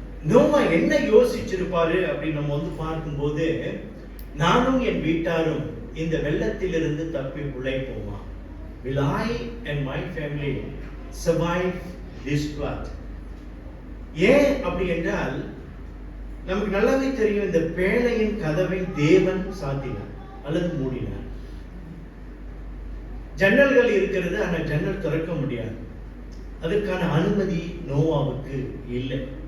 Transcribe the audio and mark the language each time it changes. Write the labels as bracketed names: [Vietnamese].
[Tamil] நோவா என்ன யோசிச்சிருப்பாரு அப்படின்னு நம்ம பார்க்கும்போது, நானும் என் வீட்டாரும் இந்த வெள்ளத்திலிருந்து தப்பி பிழைப்போமா? [English] Will I and my family survive this flood? [Tamil] ஏன் அப்படி என்றால் நமக்கு நல்லாவே தெரியும், இந்த பேழையின் கதவை தேவன் சாத்தினார் அல்லது மூடினார். ஜன்னல்கள் இருக்கிறது, ஆனால் ஜன்னல் திறக்க முடியாது. அதற்கான அனுமதி நோவாவுக்கு இல்லை.